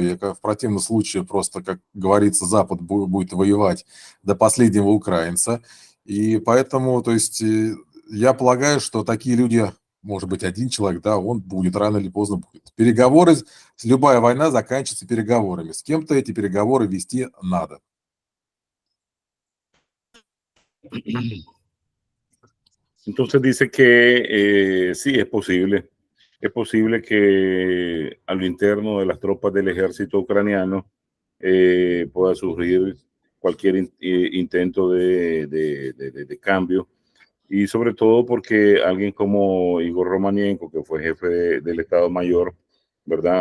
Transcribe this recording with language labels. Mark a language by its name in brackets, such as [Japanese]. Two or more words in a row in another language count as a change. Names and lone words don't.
[Russian] В противном случае просто, как говорится, Запад будет воевать до последнего украинца. И поэтому, то есть, я полагаю, что такие люди, может быть, один человек, да, он будет, рано или поздно будет. Переговоры, любая война заканчивается переговорами. С kем-то эти переговоры вести надо. [Spanish] Entonces dice que sí, es posible que a lo interno de las tropas del ejército ucraniano pueda surgir cualquier intento de cambio, y sobre todo porque alguien como Igor Romanenko, que fue jefe del Estado Mayor, ¿verdad?